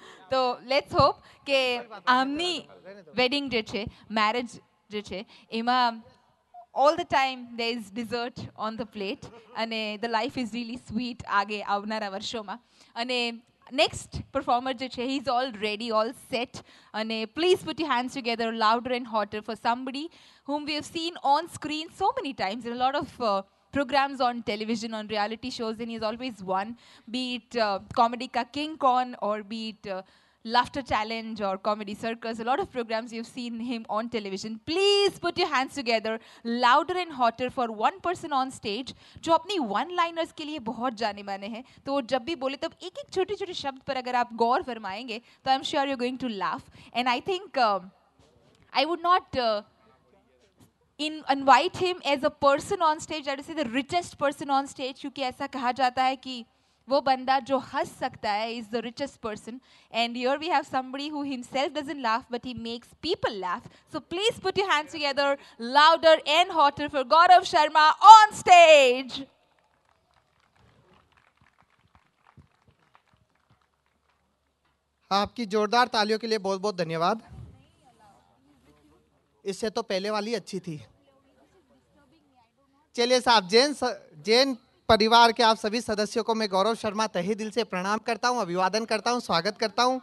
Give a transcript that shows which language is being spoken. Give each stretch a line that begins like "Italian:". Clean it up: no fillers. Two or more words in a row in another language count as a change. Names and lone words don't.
Gujarati: તો
English: let's hope
Gujarati: કે આમની વેડિંગ જે છે, મેરેજ જે છે એમાં
English: all the time there is dessert on the plate
Gujarati: અને
English: the life is really sweet
Gujarati: આગે આવનારા વર્ષોમાં. અને
English: next performer
Gujarati: જે છે,
English: he is all ready, all set. અને please put your hands together louder and hotter for somebody whom we have seen on screen so many times in a lot of programs on television, on reality shows, and he's always won, be it Comedy Ka King Kong or be it Laughter Challenge or Comedy Circus. A lot of programs you've seen him on television. Please put your hands together louder and hotter for one person on stage
Hindi: जो अपनी वन लाइनर्स के लिए बहुत जाने माने हैं. तो वो जब भी बोले तब एक एक छोटे छोटे शब्द पर अगर आप गौर फरमाएंगे तो
English: I am sure you going to laugh. And I think I would not invite him as a person on stage. I would say the richest person on stage,
Hindi: क्योंकि ऐसा कहा जाता है कि वो बंदा जो हंस सकता है
English: is the richest person. And here we have somebody who himself doesn't laugh, but he makes people laugh. So please put your hands together louder and hotter for Gaurav Sharma on stage.
Hindi: आपकी जोरदार तालियों के लिए बहुत बहुत धन्यवाद. इससे तो पहले वाली अच्छी थी. चलिए साहब, जैन परिवार के आप सभी सदस्यों को मैं गौरव शर्मा तहे दिल से प्रणाम करता हूं, अभिवादन करता हूं, स्वागत करता हूं.